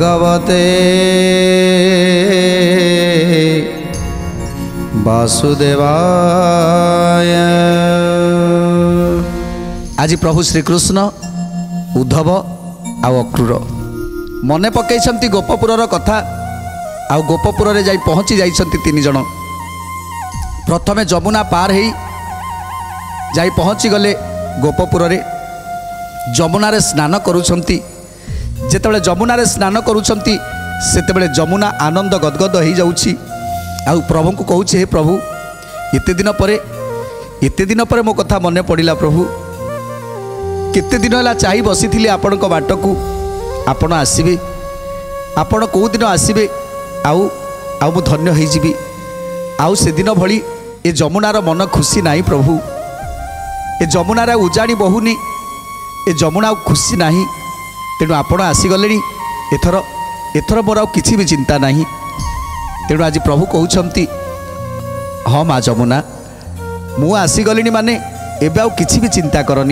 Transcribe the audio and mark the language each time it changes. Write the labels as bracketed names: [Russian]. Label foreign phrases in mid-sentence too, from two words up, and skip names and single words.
[Sanskrit] भगवते वासुदेवाय। [Odia] ଆଜ ପ୍ରଭୁ ଶ୍ରୀକୃଷ୍ଣ ଉଦ୍ଧବ ଆଉ ଅକ୍ରୂର ମନେ ପକଈଛନ୍ତି ଗୋପପୁରର କଥା। ଆଉ ଗୋପପୁର ରେ ଯାଇ ପହୁଞ୍ଚି ଯାଇଛନ୍ତି ତିନି ଜଣ। ପ୍ରଥମେ ଯମୁନା ପାର ହେଇ ଯାଇ ପହୁଞ୍ଚି ଗଲେ ଗୋପପୁର ରେ। ଯମୁନା ରେ ସ୍ନାନ କରୁଛନ୍ତି। ଯେତେବେଳେ ଯମୁନା ରେ ସ୍ନାନ କରୁଛନ୍ତି ସେତେବେଳେ ଯମୁନା ଆନନ୍ଦ ଗଦଗଦ ହୋ ଯାଉଛି। ଆଉ ପ୍ରଭୁ କୁ କହୁଛି, ହେ ପ୍ରଭୁ ଏତେ ଦିନ ପରେ ମୋ କଥା ମନେ ପଡ଼ିଲା। ପ୍ରଭୁ କେତେ ଦିନ ହେ ଚାହିଁ ବସି ଥିଲି ଆପଣଙ୍କ ବାଟ କୁ। ଆପଣ ଆସିବେ, ଆପଣ କେଉଁ ଦିନ ଆସିବେ ଆଉ ମୁଁ ଧନ୍ୟ ହୋ ଯିବି। ଆଉ ସେ ଦିନ ଭଲି ଏ ଯମୁନାର ମନ ଖୁସି ନାହିଁ ପ୍ରଭୁ। ଏ ଯମୁନାର ଉଜାଡ଼ି ବହୁଣି, ଏ ଯମୁନା ଖୁସି ନାହିଁ। ତେଣୁ ଆପଣ ଆସିଗଲେ ଏଥର ମୋର ଆଉ କିଛି ବି ଚିନ୍ତା ନାହିଁ। ତେଣୁ ଆଜ ପ୍ରଭୁ କହଉଛନ୍ତି, ହଁ ମା ଯମୁନା ମୁଁ ଆସିଗଲି ମାନେ ଏବେ ଆଉ କିଛି ବି ଚିନ୍ତା କରନି।